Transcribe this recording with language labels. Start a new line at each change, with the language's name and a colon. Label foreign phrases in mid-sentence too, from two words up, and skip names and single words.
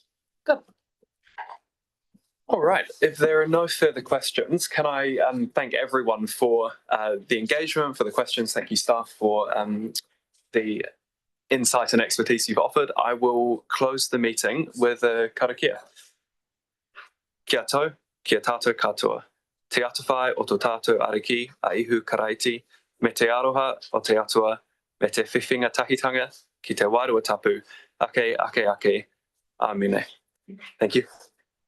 English: Good. All right. If there are no further questions, can I thank everyone for the engagement, for the questions. Thank you, staff, for the insight and expertise you've offered. I will close the meeting with a karakia.
Māori: Kia tau, kia tātou katoa. Te atawhai o tō tātou ariki a ihu karaiti, me te aroha o te atua, me te whiwhinga tahitanga, ki te wairua tapu, ake, ake, ake, amine.
English: Thank you.